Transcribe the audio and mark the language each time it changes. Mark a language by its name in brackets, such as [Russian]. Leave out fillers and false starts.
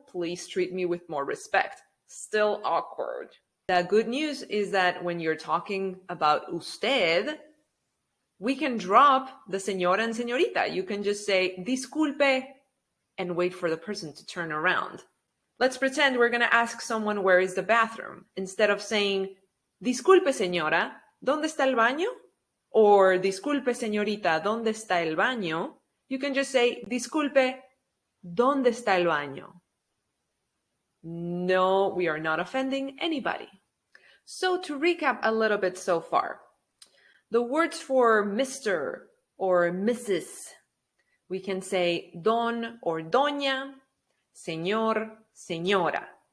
[English] Please treat me with more respect. Still awkward. The good news is that when you're talking about usted, we can drop the señora and señorita. You can just say, disculpe, and wait for the person to turn around. Let's pretend we're going to ask someone where is the bathroom. Instead of saying, [Spanish] disculpe, señora, ¿dónde está el baño? Or disculpe, señorita, ¿dónde está el baño? [English] You can just say, [Spanish] disculpe, ¿dónde está el baño? [English] No, we are not offending anybody. So to recap a little bit so far, the words for Mr. or Mrs., we can say don or doña, señor, señora.